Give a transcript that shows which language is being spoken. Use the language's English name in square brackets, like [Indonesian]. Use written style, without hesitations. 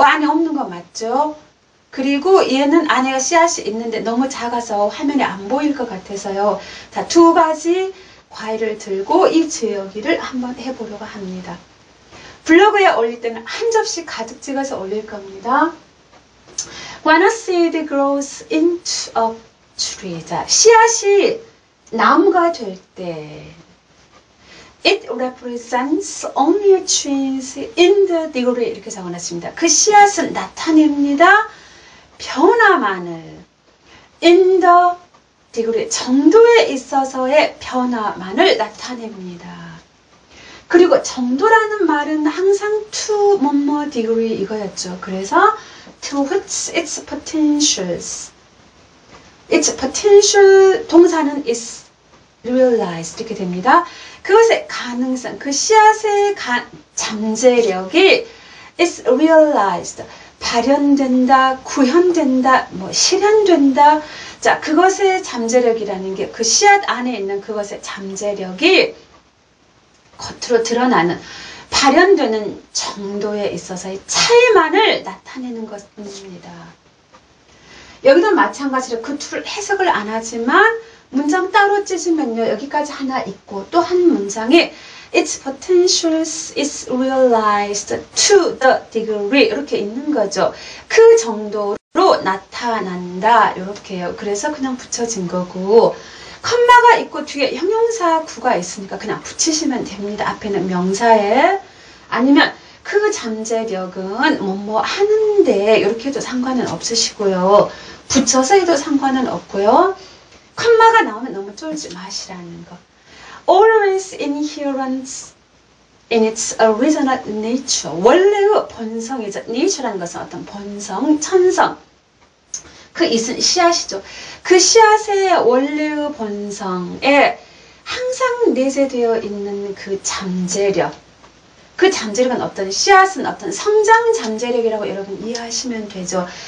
[Korean] 안에 없는 거 맞죠? 그리고 얘는 안에가 씨앗이 있는데 너무 작아서 화면에 안 보일 것 같아서요. 자, 두 가지 과일을 들고 이 지역이를 한번 해보려고 합니다. 블로그에 올릴 때는 한 접시 가득 찍어서 올릴 겁니다. [English] When a seed grows into a tree. [Korean] 자, 씨앗이 나무가 될 때 [English] It represents only a change in the degree [Korean] 이렇게 적어놨습니다. 그 씨앗은 나타냅니다. 변화만을 [English] in the degree [Korean] 정도에 있어서의 변화만을 나타냅니다. 그리고 정도라는 말은 항상 to 뭐뭐 degree 이거였죠. 그래서 [English] to which its potentials its potential [Korean] 동사는 [English] is realized [Korean] 이렇게 됩니다. 그것의 가능성, 그 씨앗의 잠재력이 [English] is realized [Korean] 발현된다, 구현된다, 뭐 실현된다. 자, 그것의 잠재력이라는 게 그 씨앗 안에 있는 그것의 잠재력이 겉으로 드러나는 발현되는 정도에 있어서의 차이만을 나타내는 것입니다. 여기도 마찬가지로 그 둘 해석을 안 하지만 문장 따로 찢으면요. 여기까지 하나 있고 또 한 문장에 [English] Its potential is realized to the degree [Korean] 이렇게 있는 거죠. 그 정도로 나타난다 이렇게요. 그래서 그냥 붙여진 거고 컴마가 있고 뒤에 형용사 구가 있으니까 그냥 붙이시면 됩니다. 앞에는 명사에 아니면 그 잠재력은 뭐뭐 하는데 이렇게 해도 상관은 없으시고요. 붙여서 해도 상관은 없고요. 컴마가 나오면 너무 쫄지 마시라는 거. [English] Always inherent in its original nature. [Korean] 원래의 본성이죠. nature라는 것은 어떤 본성, 천성. 그 있은 씨앗이죠. 그 씨앗의 원래의 본성에 항상 내재되어 있는 그 잠재력. 그 잠재력은 어떤 씨앗은 어떤 성장 잠재력이라고 여러분 이해하시면 되죠.